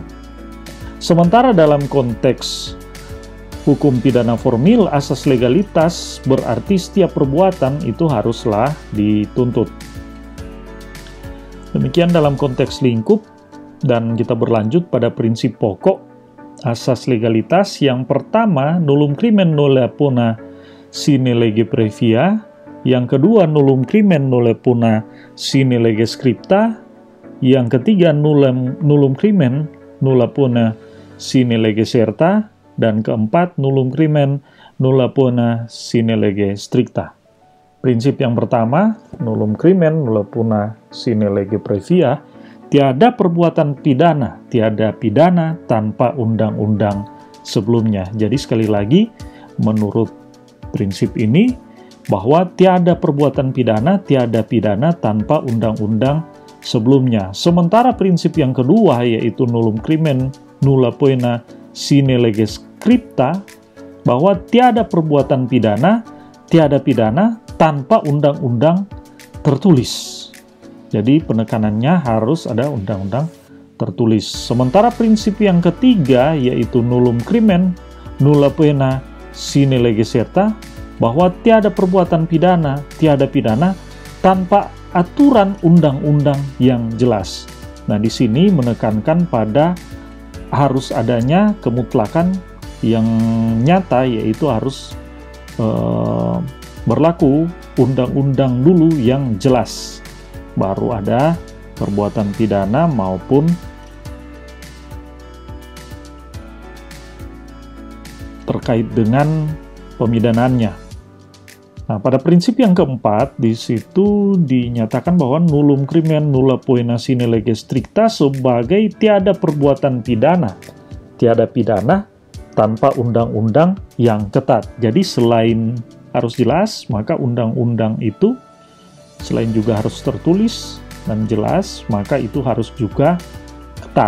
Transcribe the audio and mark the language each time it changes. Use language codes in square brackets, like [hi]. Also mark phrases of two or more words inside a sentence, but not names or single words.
[id] Sementara dalam konteks hukum pidana formil, asas legalitas berarti setiap perbuatan itu haruslah dituntut. Demikian dalam konteks lingkup, dan kita berlanjut pada prinsip pokok asas legalitas. Yang pertama, [la] nullum crimen nulla poena sine lege previa. [id] Yang kedua, [la] nullum crimen nulla poena sine lege scripta. [id] Yang ketiga, [la] nullum crimen nulla poena sine lege serta. [id] Dan keempat, [la] nullum crimen nulla poena sine lege stricta. [id] Prinsip yang pertama, [la] nullum crimen nulla poena sine lege previa. [id] Tiada perbuatan pidana, tiada pidana tanpa undang-undang sebelumnya. Jadi sekali lagi, menurut prinsip ini, bahwa tiada perbuatan pidana, tiada pidana tanpa undang-undang sebelumnya. Sementara prinsip yang kedua, yaitu [la] nullum crimen nulla poena sine lege scripta, [id] bahwa tiada perbuatan pidana, tiada pidana tanpa undang-undang tertulis. Jadi penekanannya harus ada undang-undang tertulis. Sementara prinsip yang ketiga, yaitu [la] nullum crimen nulla poena sine lege serta, [id] bahwa tiada perbuatan pidana, tiada pidana tanpa aturan undang-undang yang jelas. Nah, di sini menekankan pada harus adanya kemutlakan yang nyata, yaitu harus berlaku undang-undang dulu yang jelas. Baru ada perbuatan pidana maupun terkait dengan pemidanannya. Nah, pada prinsip yang keempat, di situ dinyatakan bahwa [la] nullum crimen nulla poena sine lege stricta [id] sebagai tiada perbuatan pidana, tiada pidana tanpa undang-undang yang ketat. Jadi selain harus jelas, maka undang-undang itu selain juga harus tertulis dan jelas, maka itu harus juga ketat.